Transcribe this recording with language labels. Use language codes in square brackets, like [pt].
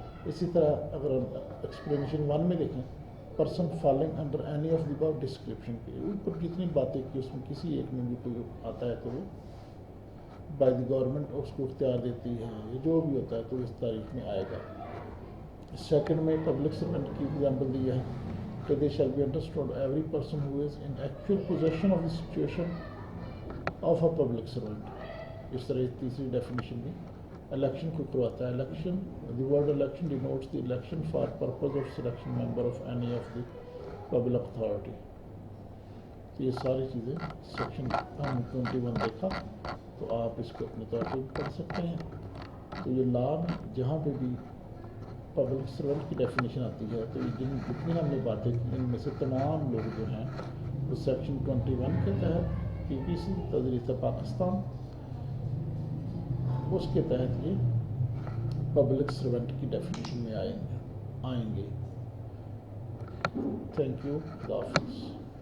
[ur] اسی طرح اگر ایکسپلینیشن 1 میں دیکھیں، [en] person falling under any of the above description کے [ur] اوپر جتنی باتیں کی اس میں کسی ایک میں بھی کوئی آتا ہے تو وہ [en] by the government [ur] اس کو اختیار دیتی ہے، یا جو بھی ہوتا ہے تو اس تاریخ میں آئے گا. سیکنڈ میں پبلک سرونٹ کی ایگزامپل دی ہے کہ [en] They shall be understood every person who is in actual position of the situation of a public servant. [ur] اس طرح تیسری ڈیفینیشن بھی الیکشن کو کرواتا ہے. [en] Election, the word election denotes the election for purpose of selection member of any of the public authority. [ur] تو یہ ساری چیزیں سیکشن 21 دیکھا، تو آپ اس کو اپنے طور پہ بھی پڑھ سکتے ہیں. تو یہ لا میں جہاں پہ بھی پبلک سرونٹ کی ڈیفینیشن آتی ہے تو یہ جتنی ہم نے باتیں کی ان میں سے تمام لوگ جو ہیں وہ سیکشن 21 کے تحت PPC تدریس پاکستان اس کے تحت یہ پبلک سرونٹ کی ڈیفینیشن میں آئیں گے. [en] thank you, [ur] خدا حافظ.